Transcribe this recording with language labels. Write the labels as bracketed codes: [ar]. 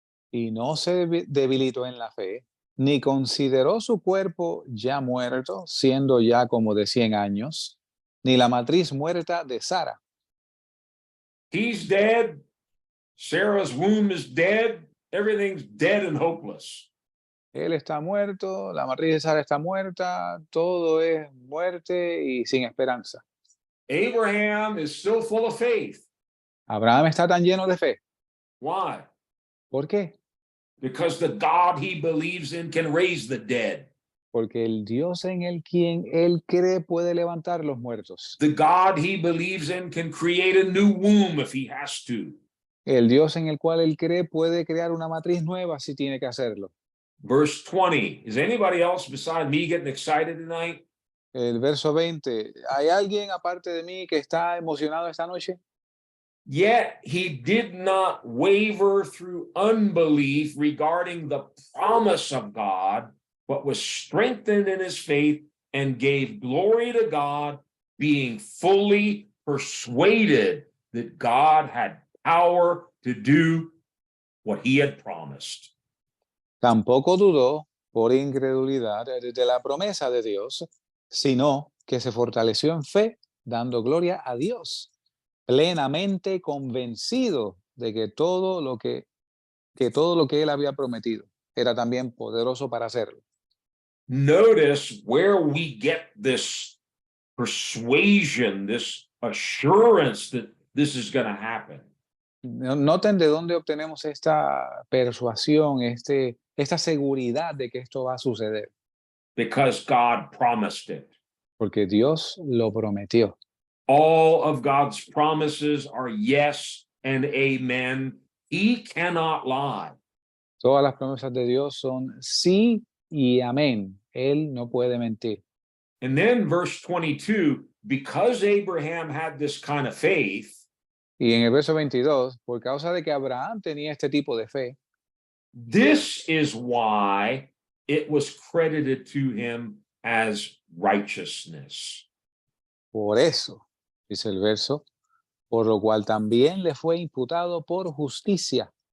[es] Y no se debilitó en la fe, ni consideró su cuerpo ya muerto, siendo ya como de 100 años, ni la matriz muerta de Sara. [en] He's dead. Sarah's womb is dead. Everything's dead and hopeless. [es] Él está muerto, la matriz de Sara está muerta, todo es muerte y sin esperanza. [en] Abraham is still full of faith. [es] Abraham está tan lleno de fe. [en] Why? [es] ¿Por qué? [en] Because the God he believes in can raise the dead. [es] Porque el Dios en el quien él cree puede levantar los muertos. [en] The God he believes in can create a new womb if he has to. [es] El Dios en el cual él cree puede crear una matriz nueva si tiene que hacerlo. [en] Verse 20. Is anybody else beside me getting excited tonight? [es] El verso 20. ¿Hay alguien aparte de mí que está emocionado esta noche? [en] Yet he did not waver through unbelief regarding the promise of God, but was strengthened in his faith and gave glory to God, being fully persuaded that God had power to do what he had promised. [es] Tampoco dudó por incredulidad de la promesa de Dios, sino que se fortaleció en fe, dando gloria a Dios, plenamente convencido de que todo lo que él había prometido era también poderoso para hacerlo. [en] Notice where we get this persuasion, this assurance that this is going to happen. [es] Noten de dónde obtenemos esta persuasión, esta seguridad de que esto va a suceder, [en] Because God promised it. [es] porque Dios lo prometió. [en] All of God's promises are yes and amen. He cannot lie. [es] Todas las promesas de Dios son sí y amén. Él no puede mentir. [en] And then verse 22, because Abraham had this kind of faith, [es] Y en el verso 22, por causa de que Abraham tenía este tipo de fe, [en] this is why it was credited to him as righteousness. [es] por eso, dice el verso, por lo cual también le fue imputado por justicia.